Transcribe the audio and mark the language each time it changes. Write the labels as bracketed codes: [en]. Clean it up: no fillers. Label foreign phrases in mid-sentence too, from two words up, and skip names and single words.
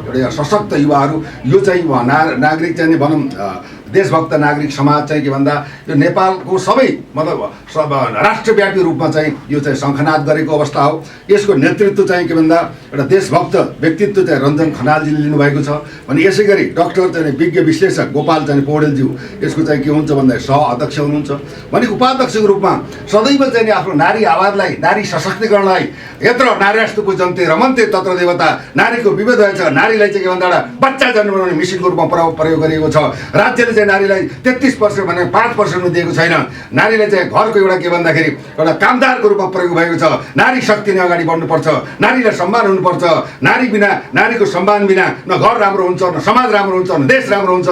[ne] एउटा सशक्त युवाहरू यो चाहिँ नागरिक चाहिँ भनौँ देशभक्त नागरिक समाज चाहिँ के भन्दा यो नेपालको सबै मतलब राष्ट्रव्यापी रूपमा चाहिँ यो चाहिँ शङ्खनाद गरेको अवस्था हो। यसको नेतृत्व चाहिँ के भन्दा एउटा देशभक्त व्यक्तित्व चाहिँ रञ्जन खनालजीले लिनुभएको छ भने यसै गरी डाक्टर चाहिँ विज्ञ विश्लेषक गोपाल चाहिँ पौडेलज्यू यसको चाहिँ के हुन्छ भन्दा सह अध्यक्ष हुनुहुन्छ भने उपाध्यक्षको रूपमा सदैव चाहिँ आफ्नो नारी आवाजलाई, नारी सशक्तिकरणलाई [sa] यत्र नार्यास्तु पूजन्ते रमन्ते तत्र देवता, [ne] नारीको विविध छ। नारीलाई चाहिँ के भन्दा एउटा बच्चा जन्म बनाउने मिसिनको रूपमा प्रयोग गरिएको छ। राज्यले चाहिँ नारीलाई 33% भने 5% दिएको छैन। नारीलाई चाहिँ घरको एउटा के भन्दाखेरि एउटा कामदारको रूपमा प्रयोग भएको छ। नारी शक्ति नै अगाडि बढ्नुपर्छ, नारीलाई सम्मान हुनुपर्छ। नारी बिना, नारीको सम्मान बिना न घर राम्रो हुन्छ, न समाज राम्रो हुन्छ, न देश राम्रो हुन्छ।